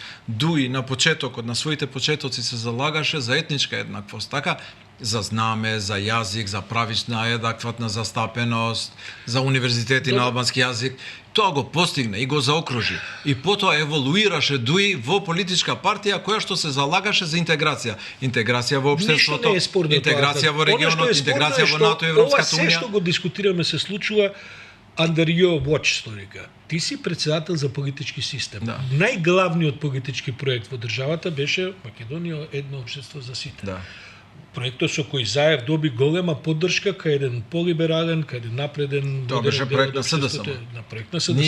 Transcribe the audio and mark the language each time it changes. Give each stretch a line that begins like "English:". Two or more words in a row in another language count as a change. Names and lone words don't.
Macedonian: ДУИ на почетокот, на своите почетоци се залагаше за етничка еднаквост, така за знаме, за јазик, за правична еднакватна застапеност, за универзитети на албански јазик. Тоа го постигна и го заокружи. И потоа еволуираше ДУИ во политичка партија која што се залагаше за интеграција. Интеграција во општеството, Ништо не е спорно интеграција тоа. во регионот, Она што е спорно интеграција е во што НАТО и Европската ова се унија. што го дискутираме се случува
English: under your watch,
Macedonian: сторика. Ти си председател за политички систем. Да. Најглавниот политички проект во државата беше Македонија едно општество за сите. Да. Проектот со кој Заев доби голема поддршка кај еден полиберален, кај еден напреден... Тоа модерен беше дел проект од на општеството. СДСМ. На проект на СДСМ.